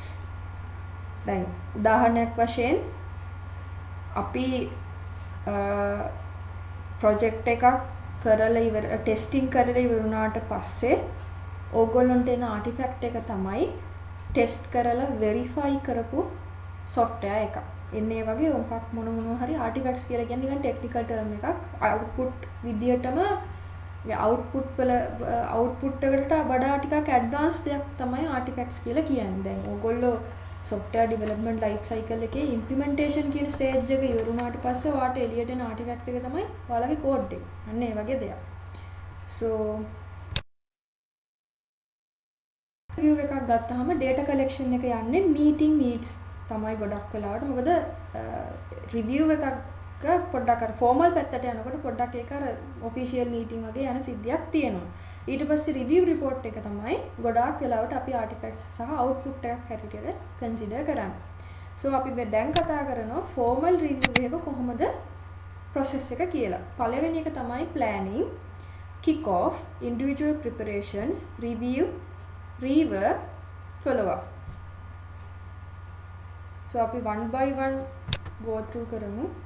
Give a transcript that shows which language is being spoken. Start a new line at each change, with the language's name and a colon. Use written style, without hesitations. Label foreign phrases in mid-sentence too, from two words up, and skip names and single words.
Sinhala: දැන් උදාහරණයක් වශයෙන් අපි ප්‍රොජෙක්ට් එකක් කරලා ඉවර ටෙස්ටිං කරලා ඉවරුණාට පස්සේ ඕගොල්ලන්ට එන ආටිෆැක්ට් එක තමයි ටෙස්ට් කරලා වෙරිෆයි කරපු software එකක්. එන්නේ වගේ මොකක් මොනවා හරි artifacts කියලා කියන්නේ නිකන්
English: technical term
Sinhala: එකක්. output විදියටම output වල output එකට වඩා ටිකක් advanced දෙයක් තමයි artifacts කියලා කියන්නේ. දැන් ඕගොල්ලෝ
English: software development life cycle
Sinhala: එකේ implementation කියන stage එක ඉවර වුණාට පස්සේ ඔයාට එළියට එන artifact එක තමයි ඔයාලගේ code එක. අන්න ඒ වගේ දෙයක්. so review එකක් ගත්තාම
English: data collection
Sinhala: එක යන්නේ
English: meeting needs
Sinhala: තමයි ගොඩක් වෙලාවට. මොකද review එකක් පොඩ්ඩක් අර formal පැත්තට යනකොට පොඩ්ඩක් ඒක අර
English: official meeting
Sinhala: වගේ යන සිද්ධියක් තියෙනවා. ඊට පස්සේ
English: review report
Sinhala: එක තමයි ගොඩාක් වෙලාවට අපි artifacts සහ output එකක් හැටියට consider කරන්නේ. so අපි දැන් කතා කරනවා
English: formal review
Sinhala: එක කොහොමද process එක කියලා. පළවෙනි එක තමයි
English: planning, kick off, individual preparation, review, rework, follow up.
Sinhala: so අපි
English: one by one go through
Sinhala: කරමු.